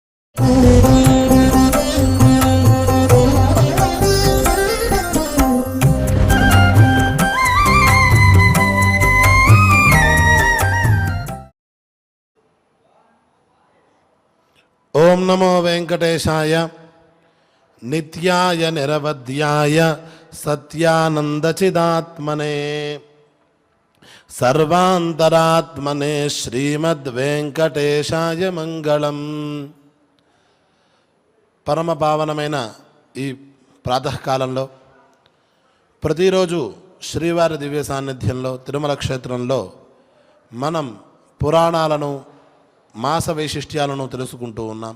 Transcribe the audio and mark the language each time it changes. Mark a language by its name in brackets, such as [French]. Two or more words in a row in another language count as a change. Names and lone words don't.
[Sanskrit] ओम नमो वेंकटेशाय नित्याय निरवध्याय सत्यानंदचिदात्मने सर्वांतरात्मने श्रीमद्वेंकटेशाय मंगलम। [Telugu] పరమ పావనమైన ఈ ప్రాతకాలంలో ప్రతిరోజు శ్రీవారి దివ్య సాన్నిధ్యంలో తిరుమల క్షేత్రంలో మనం పురాణాలను మాస వైశిష్ట్యాలను తెలుసుకుంటూ ఉన్నాం.